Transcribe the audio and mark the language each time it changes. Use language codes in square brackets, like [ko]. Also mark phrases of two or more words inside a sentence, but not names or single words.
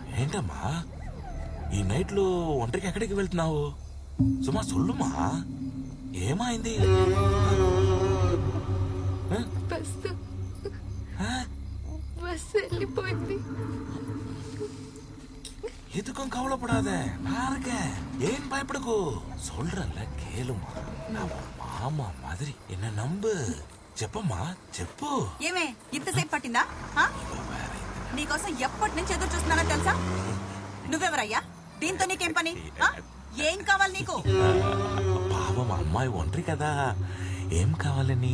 [te] ఏంటమ్మా ఈ నైట్ లో ఒంటరికి ఎక్కడికి వెళ్తున్నావు? సుమా సొల్లుమా, ఏమైంది? బస్సు ఆ? బస్సు వెళ్ళిపోయింది. [ta] எதுக்கும் கவலைப்படாத, நான் இருக்கேன். ஏன் பயப்படக்கூ? சொல்றல கேளுமா, நான் உன் மாமா மாதிரி என்ன நம்பு. [te] చెప్పమ్మా చెప్పు. ఏమే ఇంతసేపు పట్టిందా? నీకోసం ఎప్పటి నుంచి ఎదురు చూస్తున్నానో తెలుసా? నువ్వెవరయ్యా? దీంతో నీకేం పని? ఏం కావాలి నీకు? పాపం అమ్మాయి ఒంటరి కదా, ఏం కావాలని?